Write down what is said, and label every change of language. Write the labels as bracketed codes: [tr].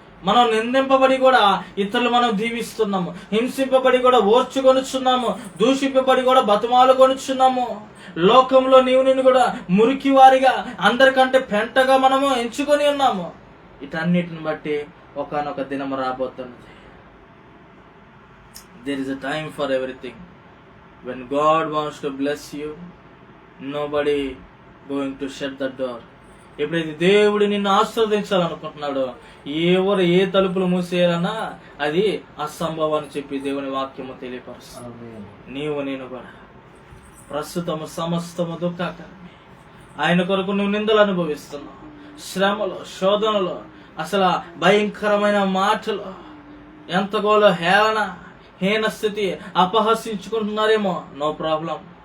[te] మనం నిందింపబడి కూడా ఇతరులు మనం దీవిస్తున్నాము, హింసింపబడి కూడా ఓర్చుకొనుచున్నాము, దూషింపబడి కూడా బతిమాలు కొనుచున్నాము. లోకంలో నీవు కూడా మురికి వారిగా అందరికంటే పెంటగా మనము ఎంచుకొని ఉన్నాము. ఇటన్నిటిని బట్టి ఒకానొక దినం రాబోతున్నది. [en] There is a time for everything. When God wants to bless you, nobody going to shut the door. [te] ఎప్పుడైతే దేవుడు నిన్ను ఆశీర్వదించాలనుకుంటున్నాడో ఎవరు ఏ తలుపులు మూసేయాలన్నా అది అసంభవం అని చెప్పి దేవుని వాక్యము తెలియపరుస్తుంది. నీవు నేను కూడా ప్రస్తుతము సమస్తము దుఃఖకరమే. ఆయన కొరకు నువ్వు నిందలు అనుభవిస్తున్నావు, శ్రమలు, శోధనలు, అసలు భయంకరమైన మాటలు, ఎంతగోలో హీన స్థితి, అపహసించుకుంటున్నారేమో, [en] No problem.